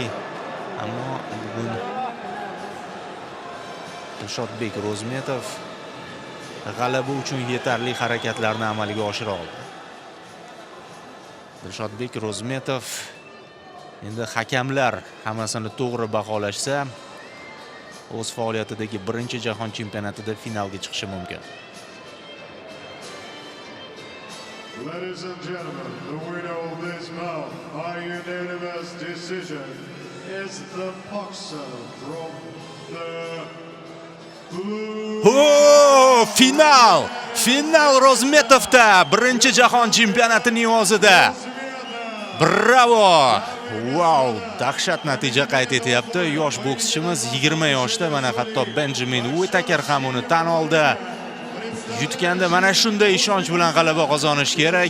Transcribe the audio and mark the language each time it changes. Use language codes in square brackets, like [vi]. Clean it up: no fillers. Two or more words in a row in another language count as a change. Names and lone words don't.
[uz] Ammo bugun Dilshodbek Ro'zmetov g'alaba uchun yetarli harakatlarni amalga oshira oldi. Dilshodbek Ro'zmetov endi hakamlar hammasini to'g'ri baholashsa, o'z faoliyatidagi birinchi jahon chempionatida finalga chiqishi mumkin. [en] Ladies and gentlemen, the winner of this bout by unanimous decision is the boxer from the blue. [uz] Final Ro'zmetovda birinchi jahon chempionatining o'zida. Bravo! Wow, dahshat natija qayd etyapti. Yosh bokschimiz 20 yoshda, mana hatto Benjamin Whittaker ham uni tan oldi. Yutganda mana shunday ishonch bilan g'alaba qozonish kerak.